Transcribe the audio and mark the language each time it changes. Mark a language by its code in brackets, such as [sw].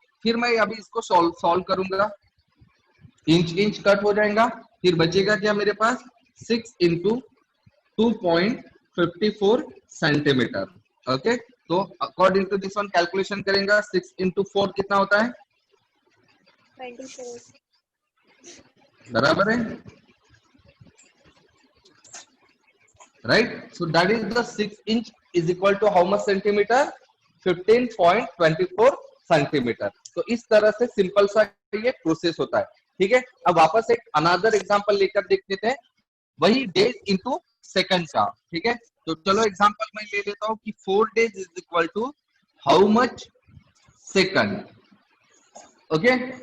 [hi] फिर मैं अभी इसको सॉल्व करूंगा, इंच इंच कट हो जाएगा, फिर बचेगा क्या मेरे पास, 6 इंटू 2.54 सेंटीमीटर, ओके। तो according to this one calculation करेंगे, 6 इंटू 4 कितना होता है, 24। बराबर है, right? [en] So that is the 6 inch is equal to how much centimeter, 15.24 centimetre. [hi] तो इस तरह से सिंपल सा ये प्रोसेस होता है, ठीक है। अब वापस एक अनदर एग्जांपल लेकर देख लेते हैं, वही डेज इनटू सेकंड का, ठीक है। तो चलो एग्जांपल मैं ले लेता हूं कि 4 days is equal to how much second, okay.